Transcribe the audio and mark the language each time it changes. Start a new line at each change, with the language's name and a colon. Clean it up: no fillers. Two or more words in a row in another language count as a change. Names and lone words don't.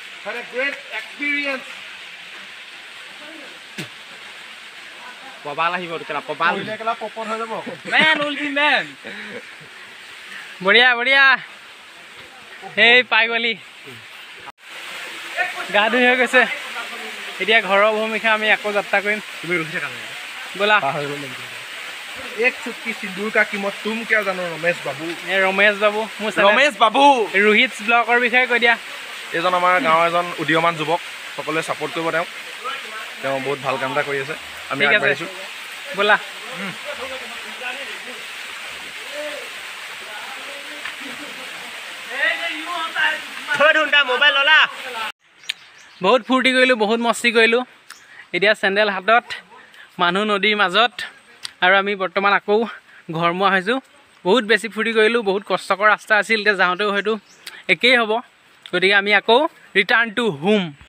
Assamese: বঢ়িয়া বঢ়িয়া সেই পাই গ'লি গা ধুই হৈ গৈছে এতিয়া ঘৰৰ ভূমিকা আমি আকৌ যাত্ৰা কৰিম ব'লা
Hindi: एक चुटकी सिंदूर का कीमत तुम क्या जानो रमेश बाबू
Assamese: ৰমেশ বাবু মোৰ
Hindi: रमेश बाबू
Assamese: ৰোহিতছ ব্লগৰ বিষয়ে কৈ দিয়া এজন আমাৰ গাঁৱৰ এজন উদীয়মান যুৱক সকলোৱে ছাপোৰ্ট কৰিব তেওঁ বহুত ভাল কাম এটা কৰি আছে আমি ঠিক আছে আগবাঢ়িছোঁ ব'লা বহুত ফূৰ্তি কৰিলোঁ বহুত মস্তি কৰিলোঁ এতিয়া চেণ্ডেল হাতত মানুহ নদীৰ মাজত আৰু আমি বৰ্তমান আকৌ ঘৰমুৱা হৈছোঁ বহুত বেছি ফূৰ্তি কৰিলোঁ বহুত কষ্টকৰ ৰাস্তা আছিল এতিয়া যাওঁতেও হয়তো একেই হ'ব গতিকে আমি আকৌ
English: return to home